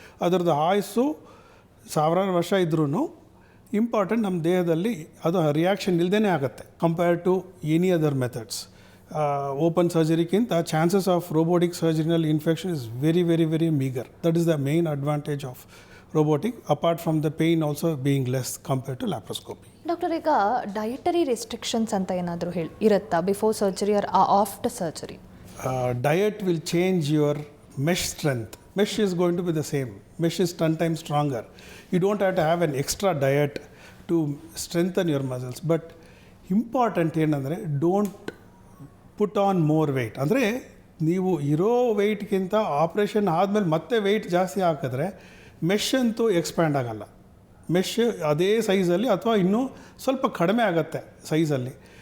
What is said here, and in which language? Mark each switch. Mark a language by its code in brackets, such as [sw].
[kn] ಅದರದ್ದು ಆಯುಸ್ಸು 1000 ವರ್ಷ ಇದ್ರೂ ಇಂಪಾರ್ಟೆಂಟ್ ನಮ್ಮ ದೇಹದಲ್ಲಿ ಅದು ರಿಯಾಕ್ಷನ್ ಇಲ್ಲದೇ ಆಗುತ್ತೆ [en] Compare to any other methods. Open ಸರ್ಜರಿಗಿಂತ chances of robotic ಸರ್ಜರಿನಲ್ಲಿ infection is very very very meager. That is the main advantage of robotic, apart from the pain also being less compared to laparoscopy. [kn] Doctor, ಈಗ dietary restrictions ಅಂತ ಏನಾದರೂ ಇರುತ್ತಾ [en] Before surgery or after surgery? Diet will change your mesh strength. Mesh is going to be the same. Mesh is 10 times stronger. You don't have to have an extra diet to strengthen your muscles. But important ಏನಂದರೆ don't put on more weight. [kn] ಅಂದರೆ ನೀವು ಇರೋ ವೆಯ್ಟ್ಗಿಂತ operation ಆದಮೇಲೆ ಮತ್ತೆ weight ಜಾಸ್ತಿ ಹಾಕಿದ್ರೆ mesh ಅಂತೂ expand ಆಗಲ್ಲ. ಮೆಶ್ ಅದೇ ಸೈಜಲ್ಲಿ ಅಥವಾ ಇನ್ನೂ ಸ್ವಲ್ಪ ಕಡಿಮೆ ಆಗುತ್ತೆ ಸೈಜಲ್ಲಿ.